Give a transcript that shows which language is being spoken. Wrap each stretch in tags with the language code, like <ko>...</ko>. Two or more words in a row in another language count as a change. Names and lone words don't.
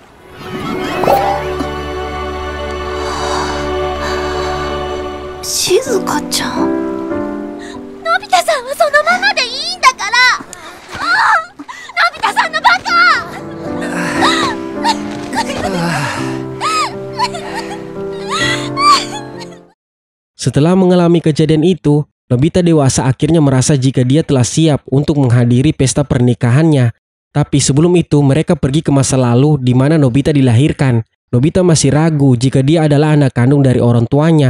<ja>静香ちゃん。のび太さんはそのままでいいんだから。のび太さんのバカ。</ja> <id>Setelah mengalami kejadian itu, Nobita dewasa akhirnya merasa jika dia telah siap untuk menghadiri pesta pernikahannya. Tapi sebelum itu mereka pergi ke masa lalu di mana Nobita dilahirkan. Nobita masih ragu jika dia adalah anak kandung dari orang tuanya.</id>